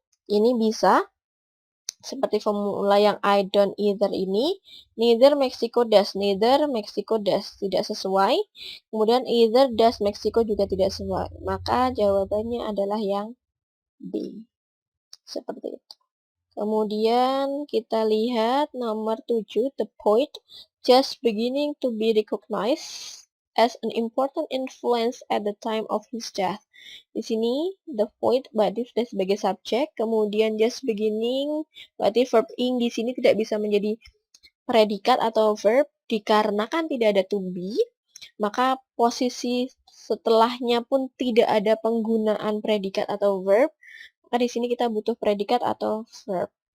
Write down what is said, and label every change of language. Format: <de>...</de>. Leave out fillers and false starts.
<id>Ini bisa seperti formula yang</id> <en>I don't either ini, neither Mexico does, neither Mexico does,</en> <id>tidak sesuai. Kemudian</id> <en>either does Mexico</en> <id>juga tidak sesuai. Maka jawabannya adalah yang B. Seperti itu. Kemudian kita lihat nomor 7,</id> <en>the poet just beginning to be recognized as an important influence at the time of his death.</en> <id>Di sini,</id> <en>the poet</en> <id>berarti sudah sebagai subjek, kemudian</id> <en>just beginning,</en> <id>berarti verb ing di sini tidak bisa menjadi predikat atau verb, dikarenakan tidak ada to be, maka posisi setelahnya pun tidak ada penggunaan predikat atau verb, maka di sini kita butuh predikat atau verb.</id>